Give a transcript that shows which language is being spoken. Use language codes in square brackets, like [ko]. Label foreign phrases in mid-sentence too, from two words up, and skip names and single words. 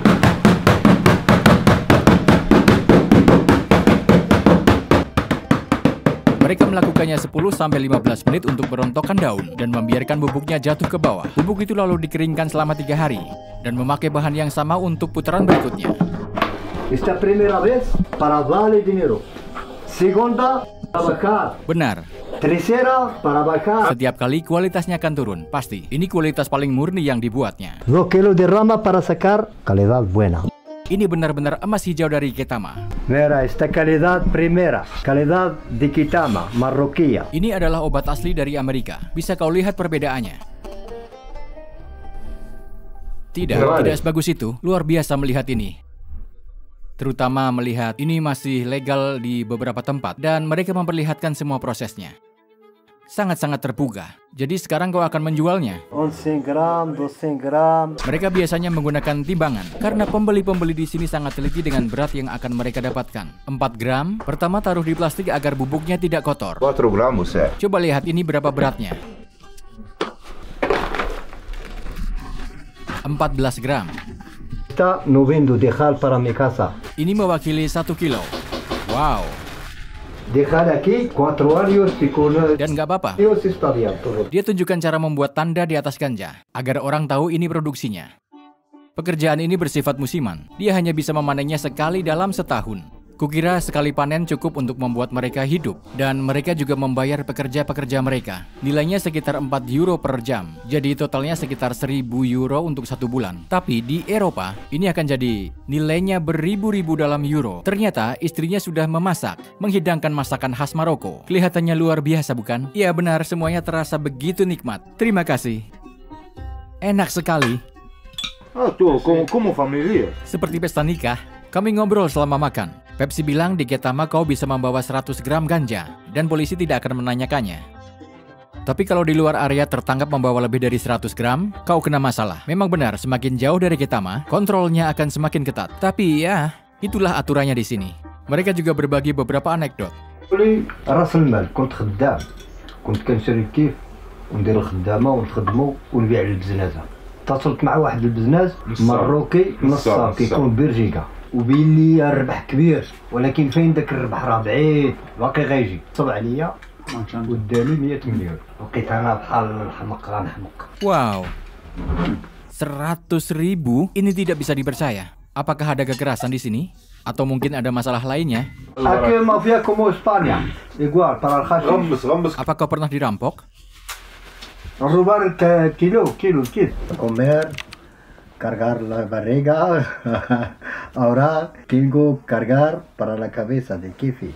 [id] Mereka melakukannya 10-15 menit untuk merontokkan daun dan membiarkan bubuknya jatuh ke bawah. Bubuk itu lalu dikeringkan selama 3 hari dan memakai bahan yang sama untuk putaran berikutnya. [es] Esta primera vez para darle dinero. Segunda, para bajar. [id] Benar. [es] Tercera, para bajar. [id] Setiap kali kualitasnya akan turun, pasti. Ini kualitas paling murni yang dibuatnya. [es] 2 kilos de rama para sacar calidad buena. [id] Ini benar-benar emas hijau dari Ketama. [es] Mira, esta calidad primera, calidad de Ketama, Marroquía. [id] Ini adalah obat asli dari Amerika. Bisa kau lihat perbedaannya. Tidak sebagus itu. Luar biasa melihat ini. Terutama melihat ini masih legal di beberapa tempat dan mereka memperlihatkan semua prosesnya. Sangat-sangat terpugah. Jadi sekarang kau akan menjualnya. 11 gram, 12 gram. Mereka biasanya menggunakan timbangan karena pembeli-pembeli di sini sangat teliti dengan berat yang akan mereka dapatkan. 4 gram, pertama taruh di plastik agar bubuknya tidak kotor. 4 gram, Ustaz. Coba lihat ini berapa beratnya. 14 gram. [es] Está no vendo dejar para mi casa. [id] Ini mewakili 1 kilo. Wow. [es] Dejar aquí 4 años y con [id] Dan nggak apa-apa. [es] Dios está bien todo. [id] Dia tunjukkan cara membuat tanda di atas ganja, agar orang tahu ini produksinya. Pekerjaan ini bersifat musiman. Dia hanya bisa memanennya sekali dalam setahun. Kukira sekali panen cukup untuk membuat mereka hidup. Dan mereka juga membayar pekerja-pekerja mereka. Nilainya sekitar 4 euro per jam. Jadi totalnya sekitar 1.000 euro untuk 1 bulan. Tapi di Eropa, ini akan jadi nilainya beribu-ribu dalam euro. Ternyata istrinya sudah memasak, menghidangkan masakan khas Maroko. Kelihatannya luar biasa bukan? Iya benar, semuanya terasa begitu nikmat. Terima kasih. Enak sekali. Ah, tuh, [es] como familia. [id] Seperti pesta nikah, kami ngobrol selama makan. Pepsi bilang di Ketama kau bisa membawa 100 gram ganja dan polisi tidak akan menanyakannya. Tapi kalau di luar area tertangkap membawa lebih dari 100 gram, kau kena masalah. Memang benar, semakin jauh dari Ketama, kontrolnya akan semakin ketat. Tapi ya, itulah aturannya di sini. Mereka juga berbagi beberapa anekdot. [ar] راس المال كنت خدام كنت كنشري كيف وندير الخدامه ونخدمو ونبيع للبزنازه اتصلت مع واحد البزناز مروكي نصاب كيكون بلجيكا وبين لي الربح كبير ولكن فين داك الربح راه بعيد باقي غيجي صب عليا وداني 100 مليون لقيت انا بحال الحمق غنحمق. [id] Wow, 100.000 ini tidak bisa dipercaya. Apakah ada kekerasan di sini? Atau mungkin ada masalah lainnya? [es] Aquí mafia como España igual para el hashish. [id] Apa kau pernah dirampok? [es] robar kilo comer cargar la barriga ahora tengo cargar para la cabeza de kifi.